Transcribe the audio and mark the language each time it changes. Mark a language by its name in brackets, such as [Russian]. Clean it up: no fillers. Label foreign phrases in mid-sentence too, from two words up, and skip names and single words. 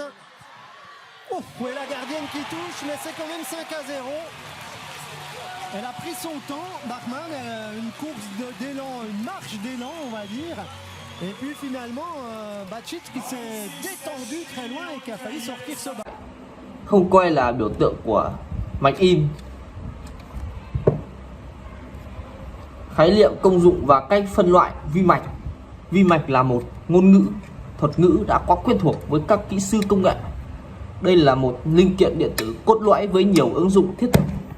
[French] Oh, et la gardienne qui touche, mais c'est quand même 5-0. Elle a pris son temps, Bachmann, une course d'élan, une marche d'élan, on va dire. Et puis finalement, Bacic qui s'est détendu très loin et qui a failli sortir ce bas. [Vietnamese] Không coi là biểu tượng của mạch im. Khái niệm, công dụng và cách phân loại vi mạch. Vi mạch là một ngôn ngữ, thuật ngữ đã quá quen thuộc với các kỹ sư công nghệ. Đây là một linh kiện điện tử cốt lõi với nhiều ứng dụng thiết thực